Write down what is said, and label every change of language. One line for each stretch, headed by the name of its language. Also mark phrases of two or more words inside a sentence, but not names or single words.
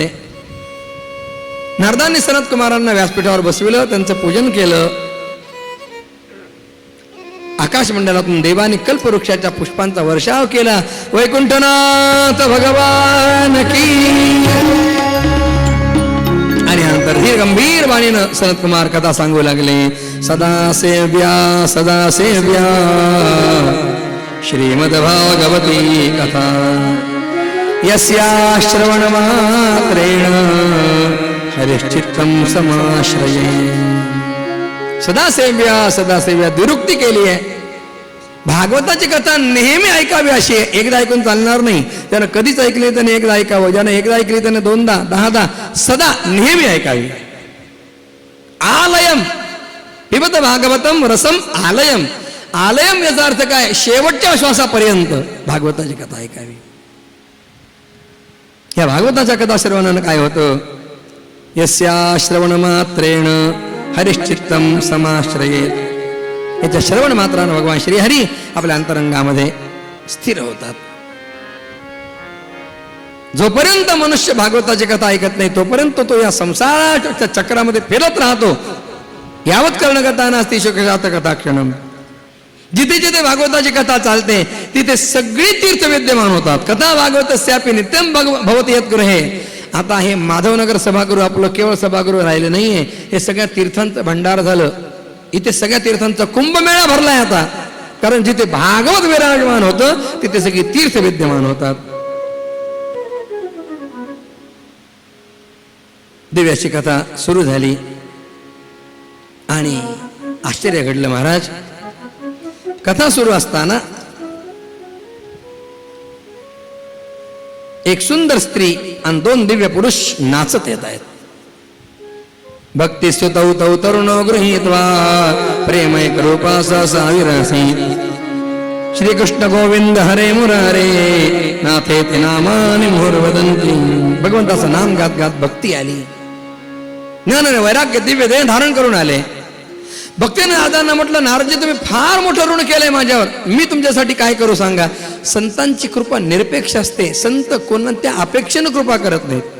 Marathi: नारदांनी सनत कुमारांना व्यासपीठावर बसविलं, त्यांचं पूजन केलं. आकाशमंडलातून देवानी कल्पवृक्षाच्या पुष्पांचा वर्षाव केला.
Hindi: वैकुंठनाथ भगवान की.
Marathi: आणि नंतर ही गंभीर वाणीनं सनत कुमार कथा सांगू लागले.
Sanskrit: सदा सेव्या श्रीमद भागवती कथा यस्या श्रवण मात्रेण हरिश्चित्तम समाश्रये.
Marathi: सदासेव्या दुरुक्ती केली आहे. भागवताची कथा नेहमी ऐकावी अशी आहे. एकदा ऐकून चालणार नाही. त्यानं कधीच ऐकली त्याने एकदा ऐकावं, ज्यानं एकदा ऐकली त्याने 2दा 10दा सदा नेहमी ऐकावी.
Sanskrit: आलयम पिबत भागवतम रसम आलयम.
Marathi: आलयम याचा अर्थ काय? शेवटच्या श्वासापर्यंत भागवताची कथा ऐकावी. या भागवताच्या कथा श्रवणानं काय होतं?
Sanskrit: यस्या श्रवण मात्रेण हरिश्चित्तम समाश्रयेत.
Marathi: याच्या श्रवण मात्रानं भगवान श्रीहरी आपल्या अंतरंगामध्ये स्थिर होतात. जोपर्यंत मनुष्य भागवताची कथा ऐकत नाही तोपर्यंत तो या संसाराच्या चक्रामध्ये फिरत राहतो.
Sanskrit: यावत कर्ण कथा नास्ति शोकजात कथा क्षणम.
Marathi: जिथे जिथे भागवताची कथा चालते तिथे सगळी तीर्थ विद्यमान होतात.
Sanskrit: कथा भागवतस्यापि नित्यम भवति यद्गृहे.
Marathi: आता हे माधवनगर सभागृह आपलं केवळ सभागृह राहिलं नाहीये, हे सगळ्या तीर्थांचं भंडार झालं. इथे सगळ्या तीर्थांचा कुंभमेळा भरलाय आता. कारण जिथे भागवत विराजमान होतं तिथे सगळी तीर्थ विद्यमान होतात. दिव्याची कथा सुरू झाली आणि आश्चर्य घडलं महाराज. कथा सुरू असताना एक सुंदर स्त्री आणि 2 दिव्य पुरुष नाचत येत आहेत.
Sanskrit: भक्ती स्तुतौ तौ तरुणो गृहीत्वा प्रेमैक रूपा सा विरसीत. श्रीकृष्ण गोविंद हरे मुरारे नाथेति नामानि मुहुर्वदन्ति.
Marathi: भगवंताचं नाम गात गात भक्ती आली. ज्ञान आणि वैराग्य दिव्य देह धारण करून आले. भक्तीने नारदांना म्हटलं, नारदजी तुम्ही फार मोठं ऋण केलंय माझ्यावर, मी तुमच्यासाठी काय करू सांगा. संतांची कृपा निरपेक्ष असते. संत कोणत्या अपेक्षेनं कृपा करत नाहीत.